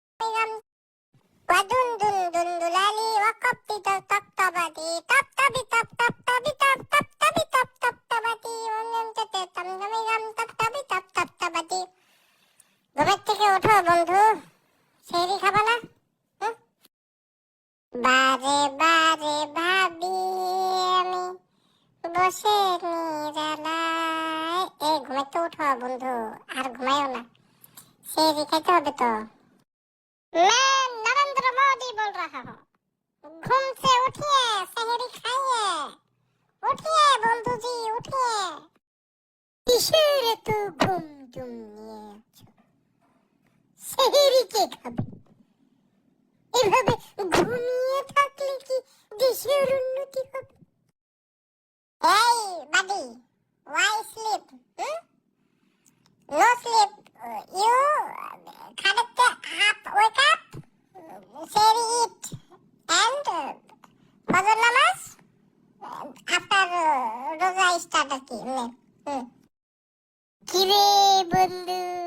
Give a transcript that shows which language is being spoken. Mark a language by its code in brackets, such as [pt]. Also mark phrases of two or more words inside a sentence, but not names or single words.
[bn] gam. Wadun dun dun dulali wakapti tap tap tabati tap tabi tap tap tabi tap tap tabi tap tap tabati ওম ততে তাম গামি গাম tap tabi tap tap tabati। ঘুমের থেকে ওঠো বন্ধু, সেহরি খাবা না? বারে বারে ভাবি আমি বসে নিরালায়। এই ঘুমাইতে উঠো বন্ধু, আর ঘুমাইও না, সেহরি খাইতে হবে তো। [hi] मैं नरेंद्र मोदी बोल रहा हूँ। घूम से उठिए, सेहरी खाइए। उठिए बंधु जी, उठिए। [bn] কিসের তো ঘুম টুম নিয়ে আছো? সেহরি কে খাবে? এভাবে ঘুমিয়ে থাকলে কি দেশের উন্নতি হবে? এই বাডি, [en] why sleep? No sleep. You খাড়াতে up, wake up, সেহরি eat and ফজর নামাজ after রোজা স্টার্ট [bn] আর কি। কিরে বন্ধু,